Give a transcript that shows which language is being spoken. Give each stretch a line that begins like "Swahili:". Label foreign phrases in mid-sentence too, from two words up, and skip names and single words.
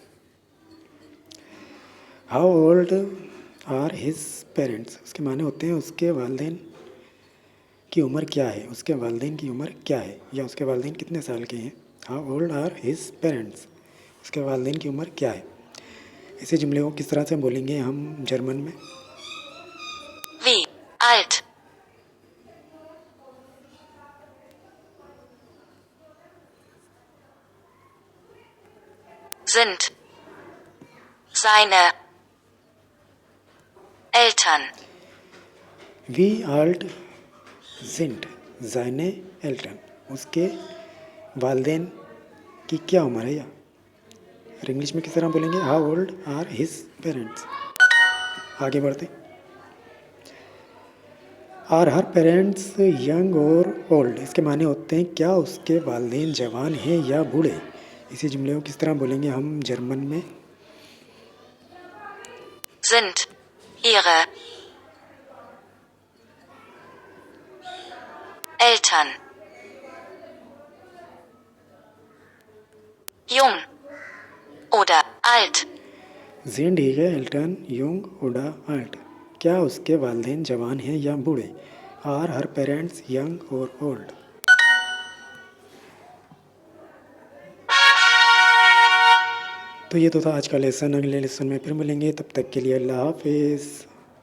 English: How old are his parents,
Hindi: उसके माने होते हैं उसके वालिदैन की उम्र क्या है, उसके वालिदैन की उम्र क्या है या उसके वालिदैन कितने साल के हैं।
English: How old are his parents,
Hindi: उसके वालिदैन की उम्र क्या है? इसी जुमले को किस तरह से बोलेंगे हम जर्मन में?
German: Wie alt? Sind seine Eltern? Wie alt sind seine Eltern,
Hindi: उसके वालिदैन की क्या उम्र है या? और इंग्लिश में किस तरह बोलेंगे?
English: How old are his parents.
Hindi: आगे बढ़ते।
English: Are her parents young or old,
Hindi: इसके माने होते हैं क्या उसके वालिदैन जवान हैं या बूढ़े? इसी जुमले को किस तरह बोलेंगे हम जर्मन में?
German: Sind ihre Eltern jung oder alt? Sind ihre Eltern jung oder alt,
Hindi: क्या उसके वालिदैन जवान हैं या बूढ़े?
English: Are her parents young or old.
Hindi: तो ये तो था आज का लेसन, अगले लेसन में फिर मिलेंगे, तब तक के लिए अल्लाह हाफिज़।